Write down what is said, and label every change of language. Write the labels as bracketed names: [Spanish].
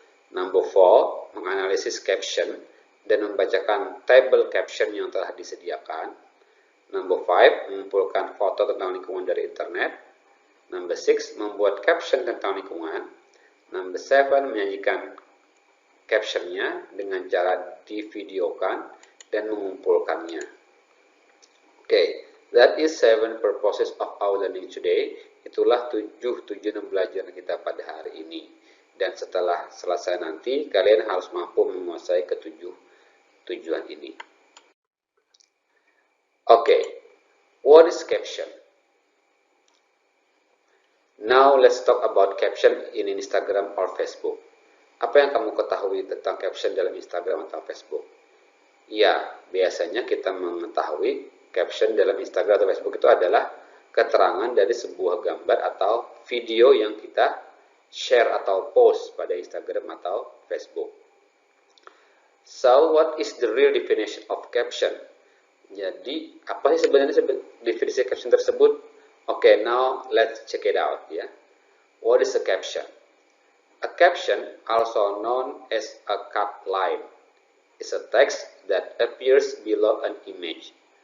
[English] Number 4, [Indonesian] menganalisis caption dan membacakan tabel caption yang telah disediakan. [English] Number 5, [Indonesian] mengumpulkan foto tentang lingkungan dari internet. [English] Number 6, [Indonesian] membuat caption tentang lingkungan. [English] Number 7, [Indonesian] menyajikan captionnya dengan cara divideokan dan mengumpulkannya. [English] Okay, that is 7 purposes of our learning today. [Indonesian] Itulah 7 tujuan pembelajaran kita pada hari ini. Dan setelah selesai nanti, kalian harus mampu menguasai ke-7 tujuan ini. [English] Okay, what is caption? Now let's talk about caption in Instagram or Facebook. [Indonesian] Apa yang kamu ketahui tentang caption dalam Instagram atau Facebook? Ya, biasanya kita mengetahui caption dalam Instagram atau Facebook itu adalah keterangan dari sebuah gambar atau video yang kita share atau post pada Instagram atau Facebook. [English] So, what is the real definition of caption? [Indonesian] Jadi, apa sih sebenarnya definisi caption tersebut? [English] Okay, now let's check it out, ya. What is a caption? A caption, also known as a cut line, is a text that appears below an image.